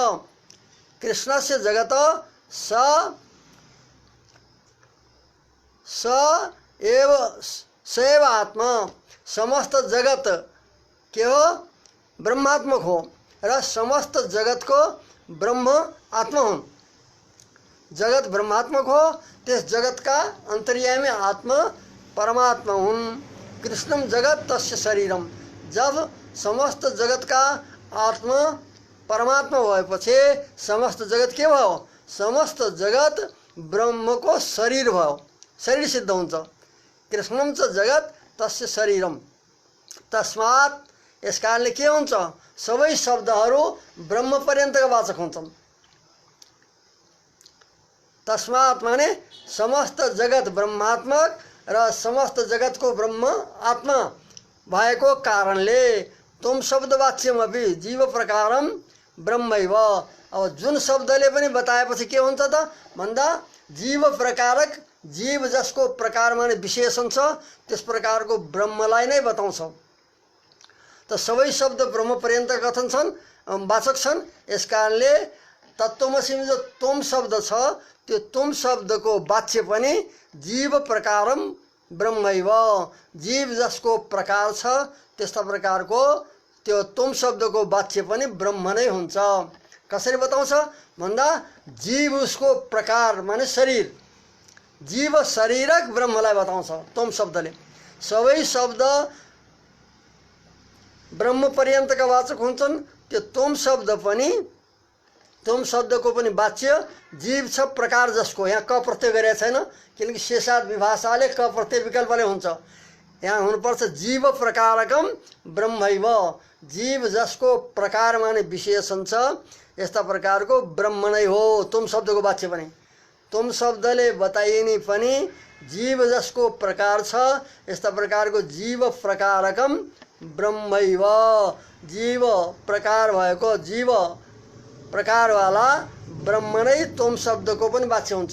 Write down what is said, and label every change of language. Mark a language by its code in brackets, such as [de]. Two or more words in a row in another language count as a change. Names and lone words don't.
[sa] कृष्णस्य जगत स एव आत्मा, [ne] समस्त जगत के हो ब्रह्मात्मक हो र समस्त जगत को ब्रह्म आत्मा हुन्। जगत ब्रह्मात्मक हो, त्यस जगत का अंतर्यामी आत्मा परमात्मा हुन्। [sa] कृष्णम जगत तस्य शरीरम, [ne] जब समस्त जगत का आत्मा परमात्मा भएपछि समस्त जगत के भयो? समस्त जगत ब्रह्म को शरीर भयो, शरीर सिद्ध हुन्छ। [sa] कृष्णम च जगत तस्य शरीरम, तस्मात् [ne] यस कारणले के हुन्छ? सबै शब्दहरू ब्रह्म पर्यन्तका वाचक हुन्छन्। तस्मात् माने समस्त जगत ब्रह्मात्मक र समस्त जगत को ब्रह्म आत्मा भएको कारणले [sa] तुम शब्दवाच्यम अपि जीव प्रकारम ब्रह्मैव। [ne] अब जुन शब्दले पनि बताएपछि के हुन्छ त भन्दा जीव प्रकारक, जीव जसको प्रकार माने विशेषण छ त्यस प्रकारको ब्रह्मलाई नै बताउँछ। त सबै शब्द ब्रह्म पर्यन्त कथन छन्, वाचक छन्। यस कारणले तत्त्वमसिमा जो तुम शब्द छ त्यो तुम शब्दको वाच्य पनि [sa] जीव प्रकारम ब्रह्मैव, [ne] जीव जसको प्रकार छ त्यस्ता प्रकारको त्यो तुम शब्दको वाच्य पनि ब्रह्म नै हुन्छ। कसरी बताउँछ भन्दा जीव उसको प्रकार माने शरीर, जीव शरीरक ब्रह्मलाई बताउँछ तुम शब्दले। सबै शब्द ब्रह्म पर्यन्तका वाचक हुन्छन्। त्यो तुम शब्द पनि, तुम शब्दको पनि वाच्य जीव छ प्रकार जसको, यहाँ क प्रत्यय गरेको छैन किनकि शेषाद विभाषाले क प्रत्यय विकल्पले हुन्छ। यहाँ हुनुपर्छ [sa] जीव प्रकारकम ब्रह्मैव, [ne] जीव जसको प्रकार माने विशेषण छ यस्ता प्रकारको ब्रह्म नै हो तुम शब्दको वाच्य पनि। तुम शब्दले बताइने पनि जीव जसको प्रकार छ यस्ता प्रकारको [sa] जीव प्रकारकम ब्रह्मैव, [ne] जीव प्रकार भएको जीव प्रकारवाला ब्रह्म नै तुम शब्दको पनि वाच्य हुन्छ।